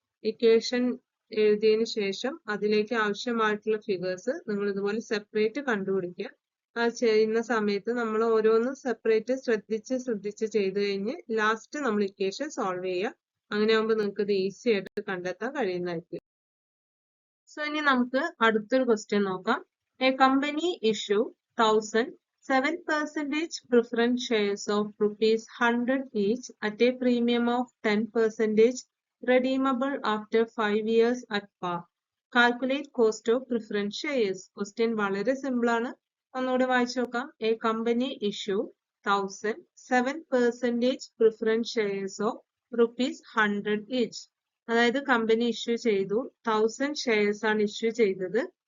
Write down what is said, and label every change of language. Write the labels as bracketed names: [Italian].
[Malayalam] Equation എഴുതിയതിനു ശേഷം അതിലേക്ക് ആവശ്യമായിട്ടുള്ള ഫിഗേഴ്സ് നിങ്ങൾ ഇതുപോലെ സെപ്പറേറ്റ് കണ്ടുപിടിക്കുക. അത് ചെയ്യുന്ന സമയത്ത് നമ്മൾ ഓരോന്നും സെപ്പറേറ്റ് ശ്രദ്ധിച്ച് ചെയ്ത് കഴിഞ്ഞ് ലാസ്റ്റ് നമ്മൾ ഇക്വേഷൻ സോൾവ് ചെയ്യുക. അങ്ങനെ ആകുമ്പോൾ നിങ്ങൾക്ക് ഇത് ഈസി ആയിട്ട് കണ്ടെത്താൻ കഴിയുന്നതായിരിക്കും. സോ ഇനി നമുക്ക് അടുത്തൊരു ക്വസ്റ്റ്യൻ നോക്കാം. [English] A company issue 1,000 7% preference shares of rupees 100 each at a premium of 10% redeemable after 5 years at par. Calculate cost of preference shares. Question [Malayalam] വളരെ സിമ്പിൾ ആണ്. ഒന്നുകൂടെ വായിച്ചു നോക്കാം. [English] A company issue 1,000 7% preference shares of rupees 100 each. [Malayalam] അതായത് company issue ചെയ്തു, 1000 shares ആണ് issue ചെയ്തത്.